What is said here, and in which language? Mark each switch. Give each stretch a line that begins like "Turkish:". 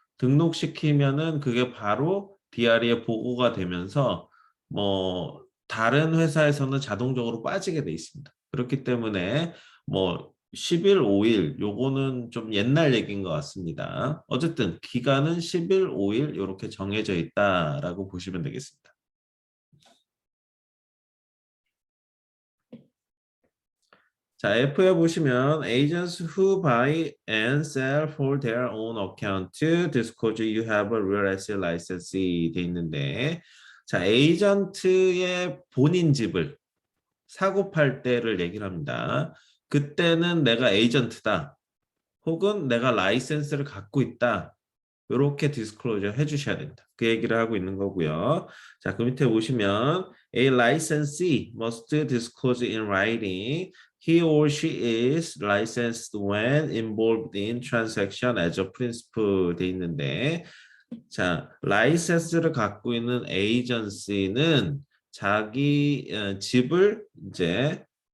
Korean: 등록시키면은 그게 바로 DRE에 보고가 되면서 뭐 다른 회사에서는 자동적으로 빠지게 돼 있습니다. 그렇기 때문에 뭐 10일, 5일 요거는 좀 옛날 얘기인 것 같습니다. 어쨌든 기간은 10일, 5일 이렇게 정해져 있다라고 보시면 되겠습니다. 자, F에 보시면
English: agents who buy and sell for their own account disclose you have a real estate licensee
Korean: 돼 있는데 자, 에이전트의 본인 집을 사고 팔 때를 얘기를 합니다. 그때는 내가 에이전트다. 혹은 내가 라이센스를 갖고 있다. 이렇게 디스클로저 해주셔야 된다. 그 얘기를 하고 있는 거고요. 자, 그 밑에 보시면
English: A licensee must disclose in writing he or she is licensed when involved in transaction as a principal
Korean: 돼 있는데 자, 라이센스를 갖고 있는 에이전시는 자기 집을 이제